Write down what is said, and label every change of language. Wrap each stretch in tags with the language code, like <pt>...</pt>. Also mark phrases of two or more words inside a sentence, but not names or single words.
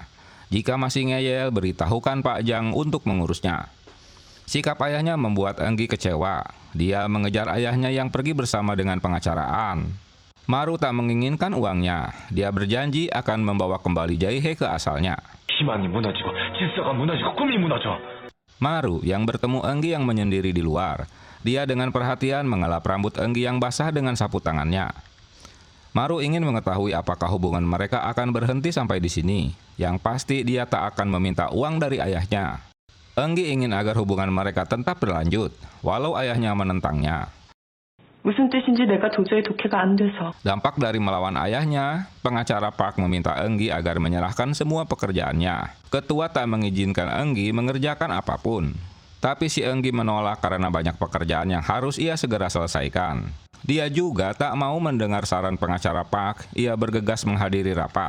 <id>Jika masih ngeyel, beritahukan Pak Jang untuk mengurusnya. Sikap ayahnya membuat Enggi kecewa. Dia mengejar ayahnya yang pergi bersama dengan pengacaraan. Maru tak menginginkan uangnya. Dia berjanji akan membawa kembali Jae-hee ke asalnya.</id> <ko>희망이 무너지고 질서가 무너지고 꿈이 무너져.</ko> <id>Maru yang bertemu Enggi yang menyendiri di luar. Dia dengan perhatian mengelap rambut Enggi yang basah dengan sapu tangannya. Maru ingin mengetahui apakah hubungan mereka akan berhenti sampai di sini. Yang pasti dia tak akan meminta uang dari ayahnya. Enggi ingin agar hubungan mereka tetap berlanjut, walau ayahnya menentangnya.</id> <ko>무슨 뜻인지 내가 도저히 독해가 안 돼서.</ko> <id>Dampak dari melawan ayahnya, pengacara Park meminta Enggi agar menyerahkan semua pekerjaannya. Ketua tak mengizinkan Enggi mengerjakan apapun. Tapi si Enggi menolak karena banyak pekerjaan yang harus ia segera selesaikan. Dia juga tak mau mendengar saran pengacara Park, ia bergegas menghadiri rapat.</id>